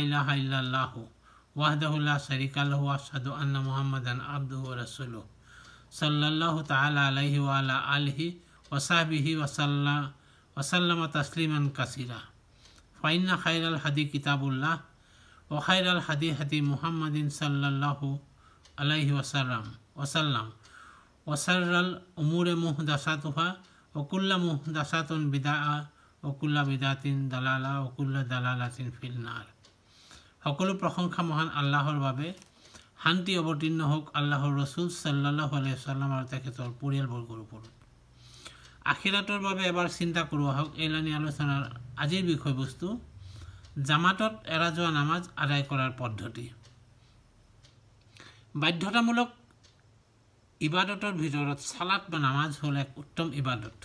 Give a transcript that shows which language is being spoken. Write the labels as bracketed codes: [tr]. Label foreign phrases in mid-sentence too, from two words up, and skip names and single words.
[ar] إله إلا الله وحده لا شريك له وأشهد أن محمدا عبده ورسوله صلى الله تعالى عليه وعلى آله وصحبه وسلم تسليما كثيرا فإن خير الهدي كتاب الله وخير الهدي هدي محمد صلى الله عليه وسلم وشر الأمور محدثاتها وكل محدثة بدعة وكل بدعة ضلالة وكل ضلالة في النار. [as] সকলো প্ৰশংসা মহান আল্লাহৰ বাবে। শান্তি অৱতীৰ্ণ হওক আল্লাহৰ ৰসুল [ar] صلى الله عليه وسلم [as] আৰু তেখেতৰ পৰিয়ালবৰ্গৰ ওপৰত। আখিৰাতৰ বাবে এবাৰ চিন্তা কৰোৱা হওক। এলানি আলোচনাৰ আজিৰ বিষয়বস্তু জামাতত এৰা যোৱা নামাজ আদায় কৰাৰ পদ্ধতি। বাধ্যতামূলক ইবাদতৰ ভিতৰত সালাত বা নামাজ হ'ল এক উত্তম ইবাদত।